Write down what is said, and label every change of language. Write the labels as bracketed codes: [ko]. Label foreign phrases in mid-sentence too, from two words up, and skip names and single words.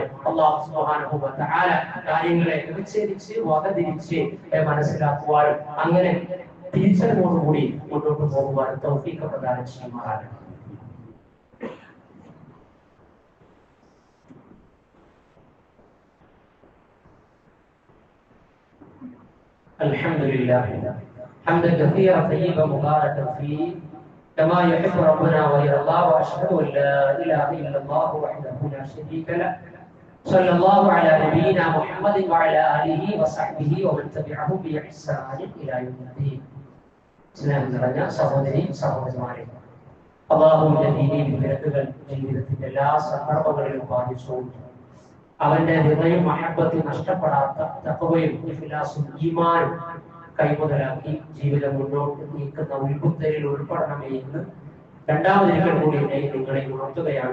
[ar] الله سبحانه وتعالى [ml] കാര്യങ്ങളെ വിച്ഛേദിച്ച് വകതിരിച്ച് മനസ്സിലാക്കുവാനും അങ്ങനെ തിരിച്ചറിവോടുകൂടി മുന്നോട്ട് പോകുവാനും തൗഫീഖ് പ്രദാനം ചെയ്യുമാറാകട്ടെ. [ar] الحمد لله حمدا كثيرا طيبا مباركا فيه كما يحب ربنا ويرضى واشهد ان لا اله الا الله وحده لا شريك له صلى الله على نبينا محمد وعلى اله وصحبه ومن تبعهم باحسان الى يوم الدين. [ml] സ്നേഹം നിറഞ്ഞ സഹോദരി സഹോദരന്മാരെ, അല്ലാഹുവിന്റെ ദീനീ വിവരങ്ങൾ ജീവിതത്തിന്റെ എല്ലാ സന്ദർഭങ്ങളിലും പാലിച്ചുകൊണ്ട് അവന്റെ ഹൃദയം മഹബത്ത് നഷ്ടപ്പെടാത്ത തഖ്വയും ഇഖ്ലാസും ഈമാനും കൈമുതലാക്കി ജീവിതം മുന്നോട്ട് നീക്കുന്ന ഉൾബുദ്ധരിൽ ഉൾപ്പെടണമേ എന്ന് രണ്ടാമതൊരിക്കൽ കൂടി നിങ്ങളെ ഉണർത്തുകയാണ്.